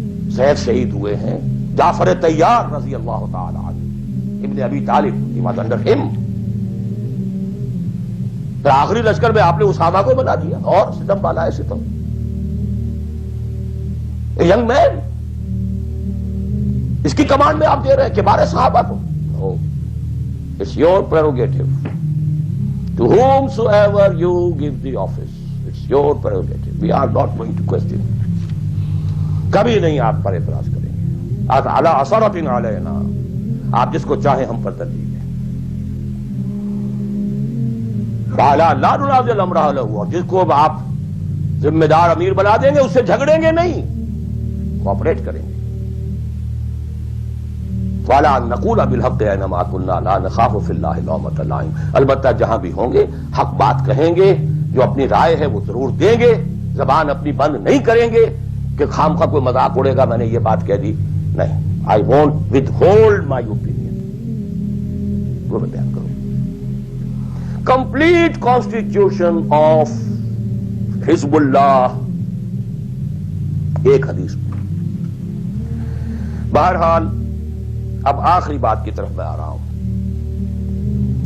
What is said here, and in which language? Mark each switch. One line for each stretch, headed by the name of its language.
Urdu: زید شہید ہوئے ہیں، جعفر طیار رضی اللہ تعالی عنہ، ابن ابی طالب،
English: he was under him.
Urdu: پھر آخری لشکر میں آپ نے اسامہ کو بنا دیا، اور ستم بالا ہے ستم. ینگ مین، اس کی کمانڈ میں آپ دے رہے ہیں کبار صحابہ کو.
English: It's your prerogative. To whomsoever you give the office, it's your prerogative. We are not going to question.
Urdu: کبھی نہیں آپ پر اعتراض کریں گے.
Arabic: عَلَىٰ أَثَرَةٍ عَلَيْنَا،
Urdu: آپ جس کو چاہیں ہم پر ترجیح دیں.
Arabic: وَعَلَىٰ لَا نُنَازِعُ الْأَمْرَ لَهُ،
Urdu: اور جس کو آپ ذمہ دار امیر بنا دیں گے اس سے جھگڑیں گے نہیں، کوآپریٹ کریں گے.
Arabic: وَعَلَىٰ أَن نَّقُولَ بِالْحَقِّ أَيْنَمَا كُنَّا لَا نَخَافُ فِي اللَّهِ لَوْمَةَ لَائِمٍ،
Urdu: البتہ جہاں بھی ہوں گے حق بات کہیں گے، جو اپنی رائے ہے وہ ضرور دیں گے، زبان اپنی بند نہیں کریں گے کہ خام خواہ کوئی مذاق اڑے گا میں نے یہ بات کہہ دی. نہیں،
English: I won't withhold my opinion.
Urdu: وہ میں بیان کروں.
English: Complete constitution of حزب اللہ،
Urdu: ایک حدیث میں. بہرحال اب آخری بات کی طرف میں آ رہا ہوں.